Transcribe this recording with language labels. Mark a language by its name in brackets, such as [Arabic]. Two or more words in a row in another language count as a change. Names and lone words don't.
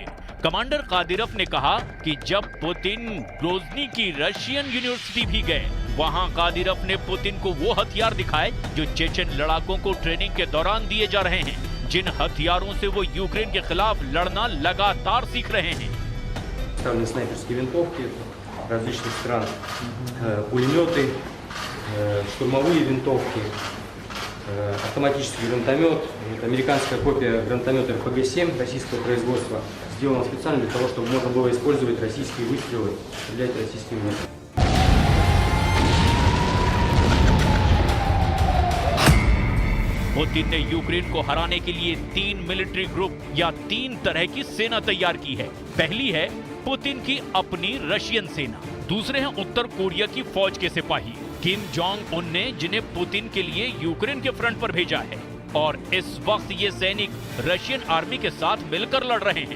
[Hindi] कमांडर कादिरव ने कहा कि जब पुतिन ग्रोजनी की [English] Russian university [Hindi] भी गए, वहां कादिरव ने पुतिन को वो हथियार दिखाए जो चेचन लड़ाकों को ट्रेनिंग के दौरान दिए जा रहे हैं, जिन हथियारों से वो यूक्रेन के खिलाफ लड़ना लगातार सीख रहे हैं। [Russian] Снайперские винтовки различных стран, пулеметы, штурмовые винтовки, автоматический гранатомет, это американская копия гранатомета РПГ-7 российского производства, сделана специально для того, чтобы можно было использовать российские выстрелы, стрелять российскими выстрелами. [Hindi] पुतिन ने यूक्रेन को हराने के लिए 3 [English] military group [Hindi] या 3 तरह की सेना तैयार की है। पहली है पुतिन की अपनी रशियन सेना, दूसरे हैं उत्तर कोरिया की फौज के सिपाही किम जोंग उन ने, जिन्हें पुतिन के लिए यूक्रेन के फ्रंट पर भेजा है, और इस वक्त ये सैनिक [English] Russian army [Hindi] के साथ मिलकर लड़ रहे हैं।